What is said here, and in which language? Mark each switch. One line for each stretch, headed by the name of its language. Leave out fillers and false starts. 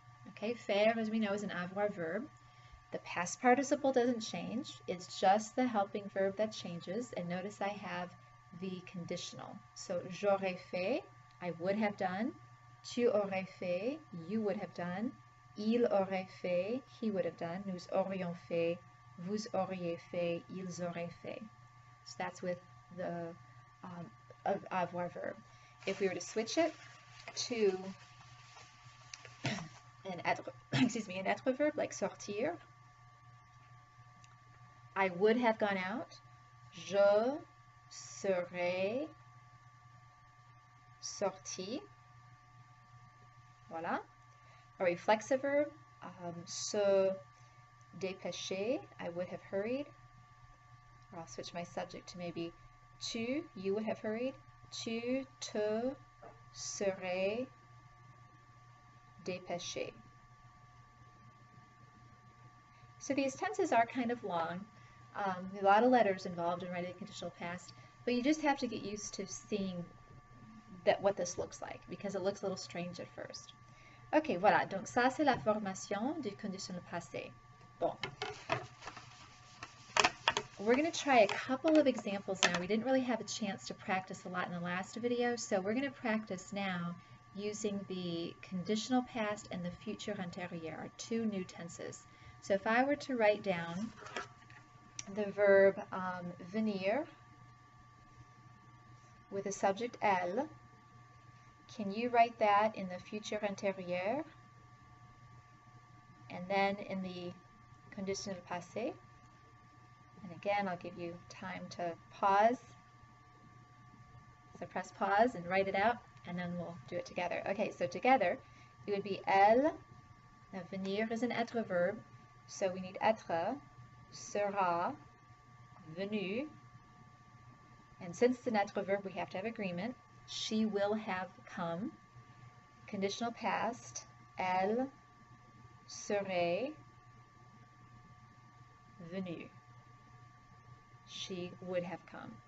English: Okay, faire, as we know, is an avoir verb. The past participle doesn't change. It's just the helping verb that changes. And notice I have the conditional. So
French: j'aurais fait,
English: I would have done.
French: Tu aurais fait,
English: you would have done.
French: Il aurait fait,
English: he would have done.
French: Nous aurions fait, vous auriez fait, ils auraient fait.
English: So that's with the avoir verb. If we were to switch it to an être, an être verb like sortir, I would have gone out.
French: Je serais sorti. Voilà.
English: A reflexive verb, se dépêcher, I would have hurried. Or I'll switch my subject to maybe tu, you would have hurried.
French: Tu te serais dépêché.
English: So these tenses are kind of long. A lot of letters involved in writing the conditional past, but you just have to get used to seeing what this looks like, because it looks a little strange at first.
French: Ok, voilà, donc ça c'est la formation du conditionnel passé. Bon.
English: We're going to try a couple of examples now. We didn't really have a chance to practice a lot in the last video, so we're going to practice now using the conditional past and the futur antérieur, our two new tenses. So if I were to write down the verb venir with the subject elle, can you write that in the futur antérieur and then in the conditionnel passé? And again, I'll give you time to pause. So press pause and write it out, and then we'll do it together. Okay, so together it would be elle. Now venir is an être verb, so we need être,
French: sera, venu.
English: And since it's an être verb, we have to have agreement. She will have come. Conditional past,
French: elle serait venue.
English: She would have come.